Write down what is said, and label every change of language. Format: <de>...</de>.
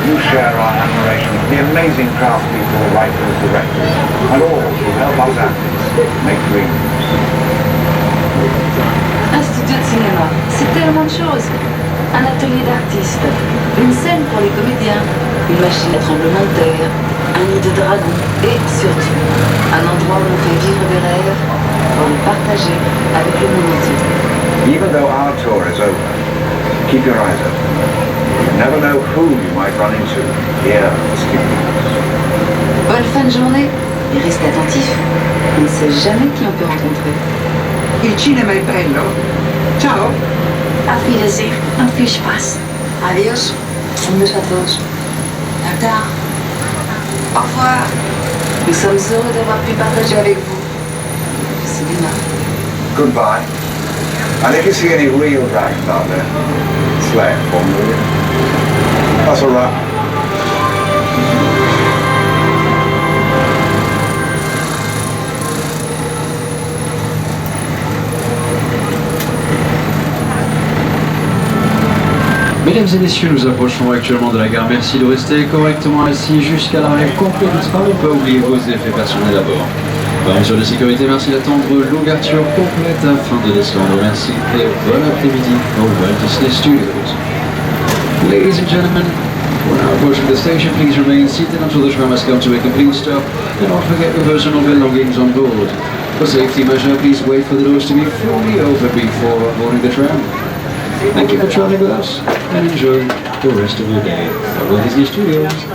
<en>share our admiration for the amazing craftspeople, writers, directors, and all who help us actors make dreams.</en> <fr>Un studio de cinéma, c'est tellement de choses. Un atelier d'artistes, une scène pour les comédiens, une machine à tremblement de terre, un nid de dragon et surtout un endroit où on fait vivre des rêves pour les partager avec le monde entier.</fr> <en>Even though our tour is over, keep your eyes open. You never know who you might run into here at the studios.</en> <fr>Bonne fin de journée et reste attentif. On ne sait jamais qui on peut rencontrer.</fr> <it>Il cinema è bello. Ciao.</it> <de>Auf Wiedersehen und viel Spaß.</de> <es>Adios. Un beso a todos.</es> <fr>À tard. Au revoir. Nous sommes heureux d'avoir pu partager avec vous le cinéma.</fr> <en>Goodbye. And if you see any real dragons out there, slay it for me, will you? That's all right.</en> <fr>Mesdames et messieurs, nous approchons actuellement de la gare. Merci de rester correctement assis jusqu'à l'arrêt complet du train. Ne pas oublier vos effets personnels à bord. Par mesure de sécurité, merci d'attendre l'ouverture complète afin de descendre. Merci et bon après-midi au Walt Disney Studios.</fr> <en>Ladies and gentlemen, we're now approaching the station. Please remain seated until the tram has come to a complete stop. And don't forget your personal belongings on board. For safety measure, please wait for the doors to be fully open before boarding the tram. Thank you for traveling with us and enjoy the rest of your day at Walt Disney Studios.</en>